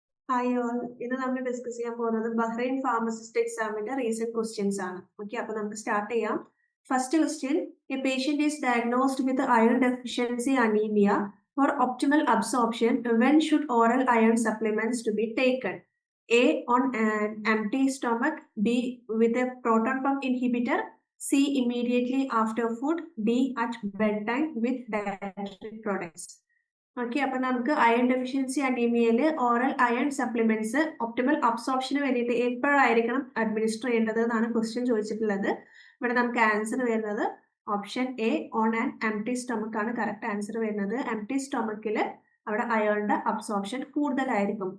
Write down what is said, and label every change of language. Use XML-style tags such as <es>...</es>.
<ml>Hi all, ഇന്ന് നമ്മൾ discuss ചെയ്യാൻ പോകുന്നത് ബഹ്റൈൻ ഫാർമസിസ്റ്റ് എക്സാമിന്റെ റീസെന്റ് ക്വസ്റ്റ്യൻസ് ആണ്.</ml> <en>okay,</en> <ml>അപ്പൊ നമുക്ക് സ്റ്റാർട്ട് ചെയ്യാം.</ml> <en>First question: a patient is diagnosed with iron deficiency anaemia for optimal absorption. When should oral iron supplements to be taken? A on an empty stomach, B with a proton pump inhibitor, C immediately after food, D at bedtime with dietary products.</en> <ml>Okay, അപ്പൊ നമുക്ക് iron deficiency അനീമിയയിൽ oral iron supplements optimal അബ്സോർപ്ഷന് വേണ്ടിയിട്ട് എപ്പോഴായിരിക്കണം administer ചെയ്യേണ്ടത് എന്നാണ് question ചോദിച്ചിട്ടുള്ളത്. ഇവിടെ നമുക്ക് answer വരുന്നത് option A</ml> <en>on and empty stomach</en> <ml>ആണ് കറക്റ്റ് ആൻസർ വരുന്നത്. എംപ്റ്റി സ്റ്റൊമക്കിൽ അവിടെ അയണിന്റെ അബ്സോർപ്ഷൻ കൂടുതലായിരിക്കും.</ml>